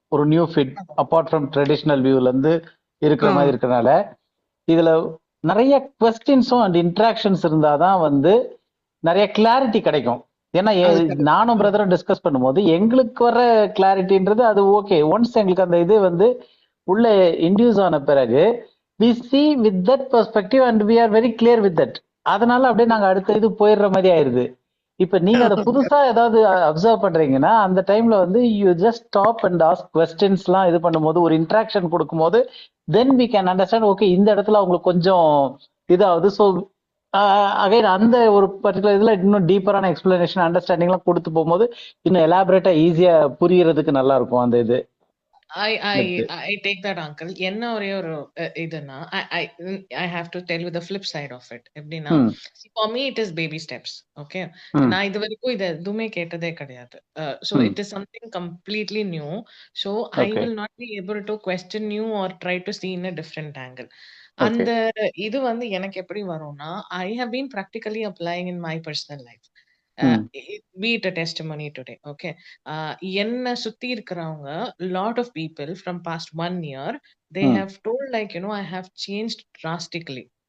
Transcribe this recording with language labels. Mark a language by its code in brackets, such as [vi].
[ta] ஒரு new fit apart from traditional வியூல இருந்து இருக்கிற மாதிரி இருக்கிறனால இதுல நிறைய கொஸ்டின்ஸும் அண்ட் இன்ட்ராக்ஷன்ஸ் இருந்தாதான் வந்து நிறைய கிளாரிட்டி கிடைக்கும். ஏன்னா நானும் பிரதரும் டிஸ்கஸ் பண்ணும்போது எங்களுக்கு வர கிளாரிட்டின்றது அது ஓகே. ஒன்ஸ் எங்களுக்கு அந்த இது வந்து உள்ள இன்டியூஸ் ஆன பிறகு [en] we see with that [ta] perspective and we are very clear with that. அதனால அப்படியே நாங்க அடுத்த இது போயிடுற மாதிரி ஆயிருது. இப்ப நீங்க அதை புதுசா ஏதாவது அப்சர்வ் பண்றீங்கன்னா அந்த டைம்ல வந்து you just stop and ask questions எல்லாம் இது பண்ணும்போது ஒரு இன்ட்ராக்ஷன் கொடுக்கும்போது then we can understand. Okay, இந்த இடத்துல அவங்களுக்கு கொஞ்சம் இதாகுது. ஸோ அகைன் அந்த ஒரு பர்டிகுலர் இதுல இன்னும் டீப்பரான எக்ஸ்பிளனேஷன் அண்டர்ஸ்டாண்டிங் எல்லாம் கொடுத்து போகும்போது இன்னும் எலாபரேட்டா ஈஸியா புரியறதுக்கு நல்லா இருக்கும் அந்த இது. [en] I take that, uncle. [ta] என்ன ஒரே ஒரு இதுனா [en] I have to tell you the flip side of it. [ta] எப்படின்னா, [en] for me it is baby steps. [ta] Okay, நான் இது வரைக்கும் இது எதுவுமே கேட்டதே கிடையாது. [en] So it is something completely new. So I will not be able to question you or try to see in a different angle. [ta] அந்த இது வந்து எனக்கு எப்படி வரும்னா, [en] I have been practically applying in my personal life. Be it a testimony today. Okay, [ta] என்ன சுத்தி இருக்கிறவங்க [en] lot of people from past 1 year they have told like I have changed drastically.